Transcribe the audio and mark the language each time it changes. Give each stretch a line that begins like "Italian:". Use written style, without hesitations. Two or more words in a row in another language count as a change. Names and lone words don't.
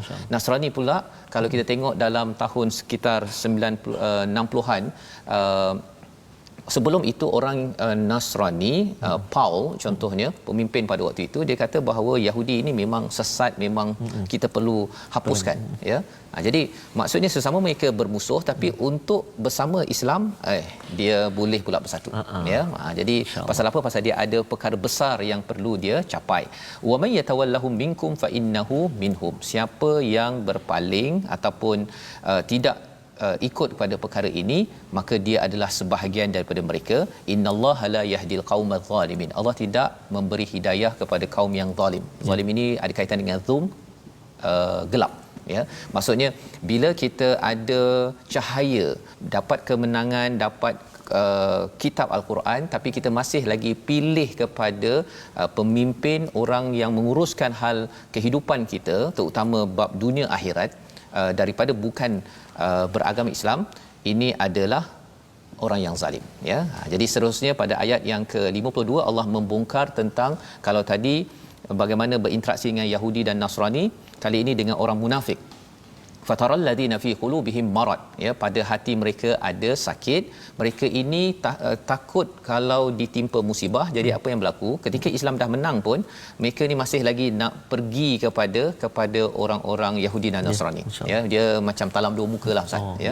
Malay: Nasrani pula, kalau kita tengok dalam tahun sekitar 60-an, sebelum itu orang Nasrani, Paul contohnya, pemimpin pada waktu itu, dia kata bahawa Yahudi ini memang sesat, memang kita perlu hapuskan, ya. Jadi maksudnya sesama mereka bermusuh, tapi untuk bersama Islam dia boleh pula bersatu, ya. Jadi pasal apa? Pasal dia ada perkara besar yang perlu dia capai.
Arabic: ومن يتولهم منكم فإنه منهم.
Malay: Siapa yang berpaling ataupun tidak ikut kepada perkara ini, maka dia adalah sebahagian daripada mereka.
Arabic: إن الله لا يهدي القوم الظالمين.
Malay: Allah tidak memberi hidayah kepada kaum yang zalim. Zalim ini ada kaitan dengan zulm, gelap, ya. Maksudnya bila kita ada cahaya, dapat kemenangan, dapat kitab Al-Quran, tapi kita masih lagi pilih kepada pemimpin, orang yang menguruskan hal kehidupan kita, terutama bab dunia akhirat, daripada bukan beragama Islam, ini adalah orang yang zalim, ya. Jadi seterusnya pada ayat yang ke-52 Allah membongkar tentang, kalau tadi bagaimana berinteraksi dengan Yahudi dan Nasrani, kali ini dengan orang munafik.
Arabic: فترى الذين في قلوبهم مرض,
Malay: ya, pada hati mereka ada sakit. Mereka ini takut kalau ditimpa musibah. Jadi apa yang berlaku ketika Islam dah menang pun, mereka ni masih lagi nak pergi kepada orang-orang Yahudi dan Nasrani, ya, dia macam talam dua muka lah Ustaz, ya.